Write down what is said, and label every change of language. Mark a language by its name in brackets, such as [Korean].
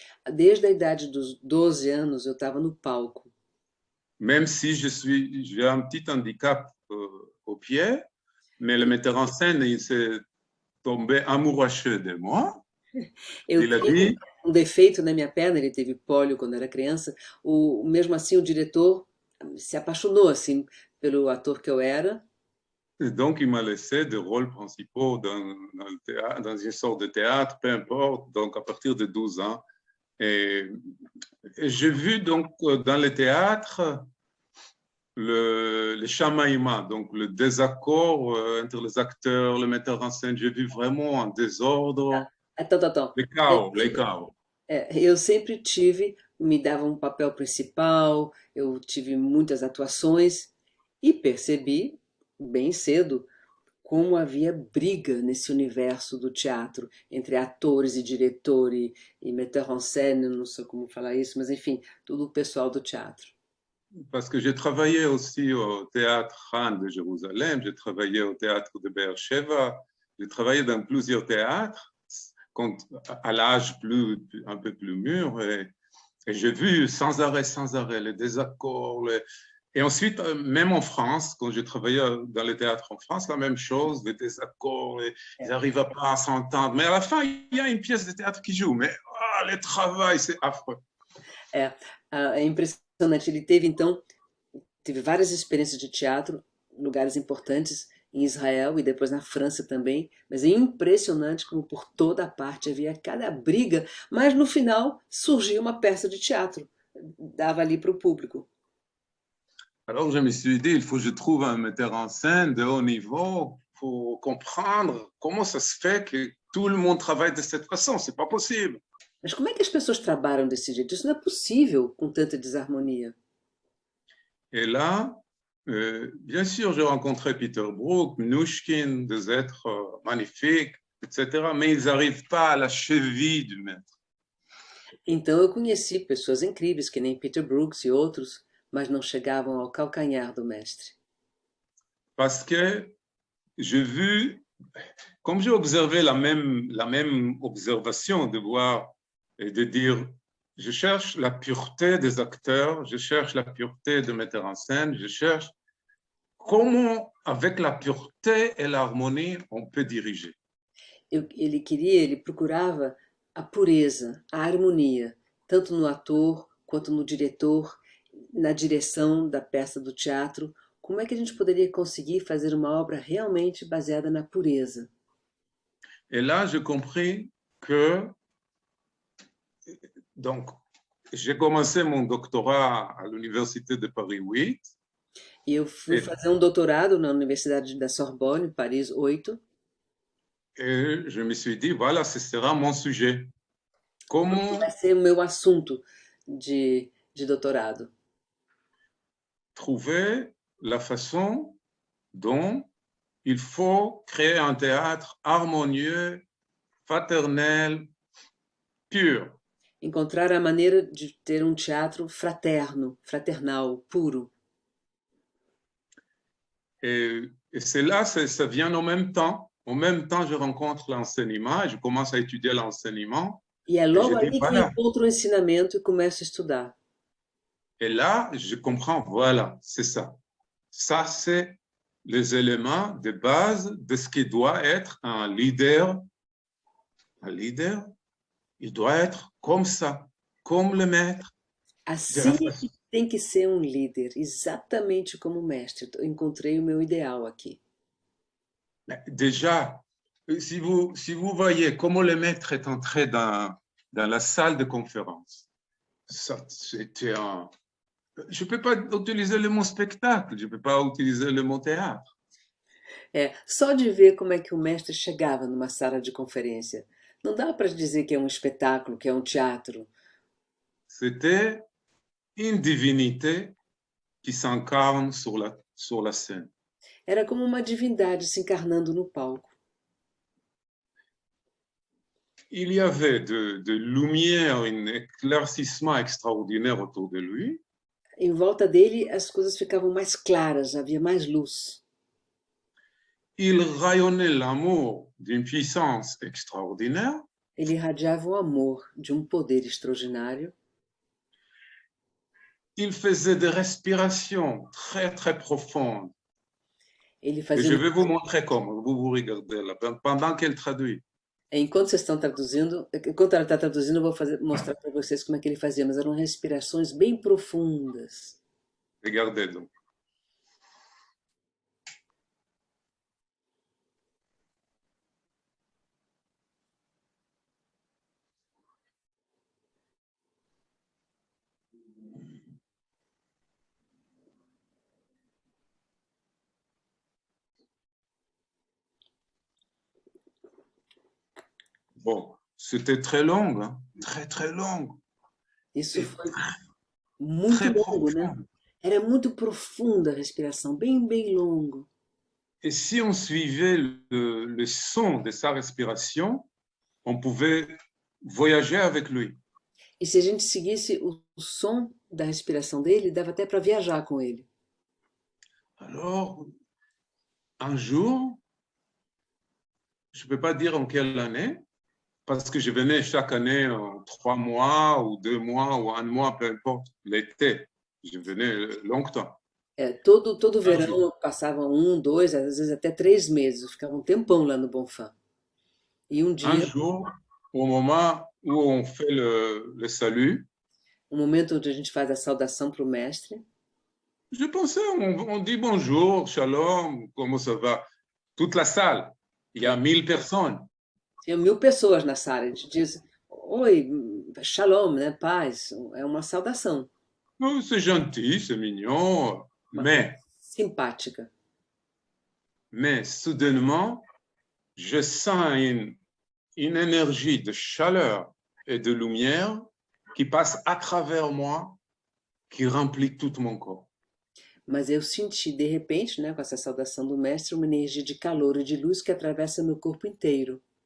[Portuguese] Desde a idade dos 12 anos, eu estava no palco. [French] Même si j'ai un petit handicap au pied, mais le metteur en scène, il s'est tombé amoureux de moi. [Portuguese] Eu [French] Il a [Portuguese] tinha [French] dit, [Portuguese] um defeito na minha perna, ele teve pólio quando era criança. Mesmo assim, o diretor se apaixonou assim pelo ator que eu era. [French] et donc il m'a laissé des rôles principaux dans le théâtre, dans une sorte de théâtre, peu importe, donc à partir de 12 ans. Et j'ai vu donc dans le théâtre le chamaillement, donc le désaccord entre les acteurs, le metteur en scène. J'ai vu vraiment un désordre. Attends. Les chaos. [Portuguese] Eu sempre tive, me davam um papel principal, eu tive muitas atuações e percebi bem cedo como havia briga nesse universo do teatro entre atores e diretor e [French] metteur en scène, [Portuguese] não sei como falar isso, mas enfim, todo o pessoal do teatro. [French] Parce que j'ai travaillé aussi au théâtre Han de Jérusalem, j'ai travaillé au théâtre de Beersheba, j'ai travaillé dans plusieurs théâtres à l'âge un peu plus mûr et j'ai vu sans arrêt les désaccords. Et ensuite, même en France, quand j'ai travaillé dans le théâtre en France, la même chose, des désaccords, ils n'arrivent pas à s'entendre. Mais à la fin, il y a une pièce de théâtre qui joue. Mais le travail, c'est affreux. [Portuguese] É impressionante. Ele teve várias experiências de teatro, lugares importantes em Israel e depois na França também, mas é impressionante como por toda parte havia cada briga, mas no final surgia uma peça de teatro, dava ali para o público. [French] Alors, je me suis dit, il faut que je trouve un metteur en scène de haut niveau pour comprendre comment ça se fait que tout le monde travaille de cette façon. C'est pas possible. [Portuguese] Mas como é que as pessoas trabalham desse jeito? Isso não é possível com tanta desarmonia. [French] Et là, bien sûr, j'ai rencontré Peter Brook, Mnouchkine, des êtres magnifiques, etc., mais ils n'arrivent pas à la cheville du maître. [Portuguese] Então eu conheci pessoas incríveis, que nem Peter Brooks e outros, mas não chegavam ao calcanhar do mestre. [French] Parce que j'ai vu, comme j'ai observé la même observation de voir et de dire, je cherche la pureté des acteurs, je cherche la pureté des metteurs en scène, je cherche comment, avec la pureté et l'harmonie, on peut diriger. [Portuguese] Ele procurava a pureza, a harmonia, tanto no ator quanto no diretor, na direção da peça do teatro. Como é que a gente poderia conseguir fazer uma obra realmente baseada na pureza? [French] Et là, j'ai compris que, donc, j'ai commencé mon doctorat à l'Université de Paris 8. [Portuguese] E eu fui fazer um doutorado na Universidade da Sorbonne, Paris 8. [French] Et je me suis dit, voilà, ce sera mon sujet. Comment [Portuguese] vai ser o meu assunto de doutorado? [French] Trouver la façon dont il faut créer un théâtre harmonieux, fraternel, pur. [Portuguese] Encontrar a maneira de ter um teatro fraternal, puro. [French] Et c'est là, ça vient en même temps. En même temps, je rencontre l'enseignement et je commence à étudier l'enseignement. [Portuguese] E é logo ali que eu encontro o ensinamento e começo a estudar. [French] Et là, je comprends, voilà, c'est ça. Ça, c'est les éléments de base de ce qui doit être un leader. Un leader, il doit être comme ça, comme le maître. [Portuguese] Assim que tem que ser um líder, exatamente como o mestre. Eu encontrei o meu ideal aqui. [French] Déjà, si vous voyez comment le maître est entré dans la salle de conférence, ça, c'était un... Je ne peux pas utiliser le mot spectacle, je ne peux pas utiliser le mot théâtre. [Portuguese] Só de ver como é que o mestre chegava numa sala de conferência. Não dá para dizer que é um espetáculo, que é um teatro. [French] C'était une divinité qui s'incarne sur la scène. [Portuguese] Era como uma divindade se encarnando no palco. [French] Il y avait de lumière, un éclaircissement extraordinaire autour de lui. [Portuguese] Em volta dele, as coisas ficavam mais claras, havia mais luz. [French] Il rayonnait l'amour d'une puissance extraordinaire. [Portuguese] Ele irradiava o amor de um poder extraordinário. [French] Il faisait des respirations très, très profondes. [Portuguese] Ele fazia... [French] Et je vais vous montrer comment, vous regardez là, pendant qu'elle traduit. [Portuguese] Enquanto vocês estão traduzindo, enquanto ela está traduzindo, eu vou mostrar para vocês como é que ele fazia, mas eram respirações bem profundas. [French] Regardez donc. Bon, c'était très long, hein? Très, très long. [Portuguese] Isso foi muito longo, né? Era muito profunda a respiração, bem, bem longo. [French] Et si on suivait le son de sa respiration, on pouvait voyager avec lui. [Portuguese] E se a gente seguisse o som da respiração dele, dava até para viajar com ele. [French] Alors, un jour, je ne peux pas dire en quelle année, parce que je venais chaque année en 3 mois ou 2 mois ou 1 mois, peu importe, l'été. Je venais longtemps. [Portuguese] Todo [French] Un jour. [Portuguese] verão eu passava um, dois, às vezes até 3 meses. Eu ficava um tempão lá no Bonfim. E um [French] Un [Portuguese] dia, [French] jour, au moment où on fait le salut, [Portuguese] um momento onde a gente faz a saudação para o mestre, [French] je pensais, on dit bonjour, shalom, comment ça va? Toute la salle, il y a 1000 personnes. [Portuguese] tinha 1.000 pessoas na sala. A gente diz, oi, shalom, né? Paz. É uma saudação, Oh, c'est gentil, c'est mignon, uma coisa [French] mais, [Portuguese] simpática. [French] mais soudainement, je sens une énergie de chaleur et de lumière qui passe à travers moi, qui remplit tout mon corps. [Portuguese] Mas eu senti, de repente, né, com essa saudação do mestre, uma energia de calor e de luz que atravessa meu corpo inteiro.